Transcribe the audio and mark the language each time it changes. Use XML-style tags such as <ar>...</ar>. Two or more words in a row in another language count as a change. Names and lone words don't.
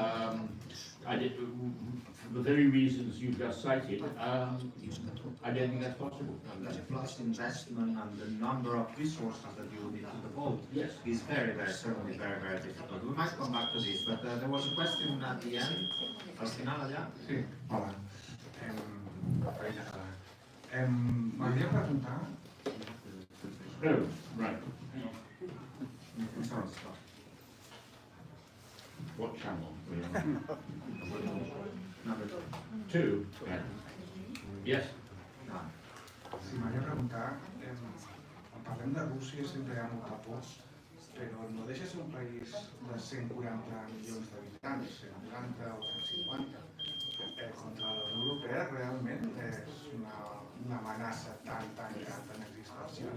<en>For the very reasons you just cited, I don't think that's possible. Plus investment and the number of resources that you need to devote is certainly very difficult. We might come back to this, but there was a question at the end.</en> <ca>Al final, allà? Sí, hola. M'hauria preguntar...</ca> <en>Oh, right. What channel? Number 2. Right. Yes.</en> <ca>Si m'hauria preguntar, quan parlem de Rússia sempre hi ha molta por, però no deixa ser un país de 140 milions d'habitants, 140 o 150. Contra la Unió Europea realment és una amenaça tan gran, tan existencial.</ca>